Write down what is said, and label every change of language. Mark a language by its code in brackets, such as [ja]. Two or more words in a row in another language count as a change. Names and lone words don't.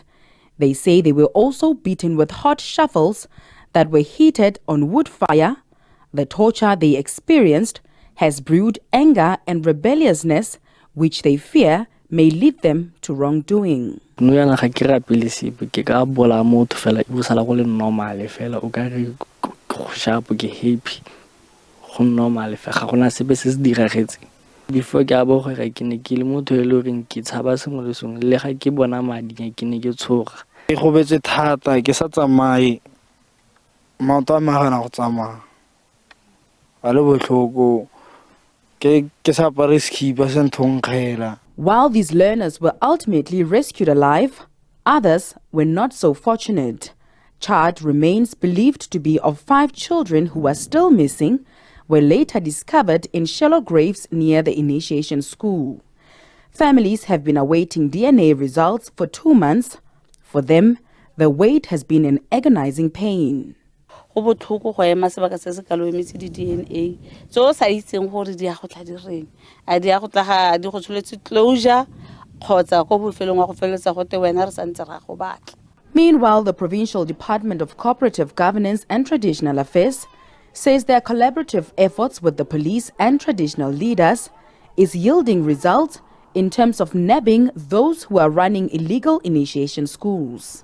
[en] They say they were also beaten with hot shovels that were heated on wood fire. The torture they experienced has brewed anger and rebelliousness, which they fear may lead them to wrongdoing. [tn] No yana ga ke rapile sepe ke ka bola motho fela e busala go le normal fela o ka re go sharp ke happy go normal fela ga gona sepe se se diragetse. Before ke a bo gore ke ne ke le motho e le reng ke tshaba sengwe le sengwe le ga ke bona madi ke ne ke tshoga. Ke go betse thata ke sa tsamaye maoto a magana go tsamaya a le botlhoko ke sa pare skipa se nthong kgela. [en] While these learners were ultimately rescued alive, others were not so fortunate. Charred remains believed to be of 5 children who are still missing were later discovered in shallow graves near the initiation school. Families have been awaiting DNA results for 2 months. For them, the wait has been an agonizing pain. [tn] Go botlhoko go ema sebaka se se ka lo emetse di DNA tso sa itseng gore di a go tla di reng a di a go tla ga di go tsholetse closure kgotsa go bofelong wa go feletsa go te wena re santse ra go batla. [en] Meanwhile, the Provincial Department of Cooperative Governance and Traditional Affairs says their collaborative efforts with the police and traditional leaders is yielding results in terms of nabbing those who are running illegal initiation schools.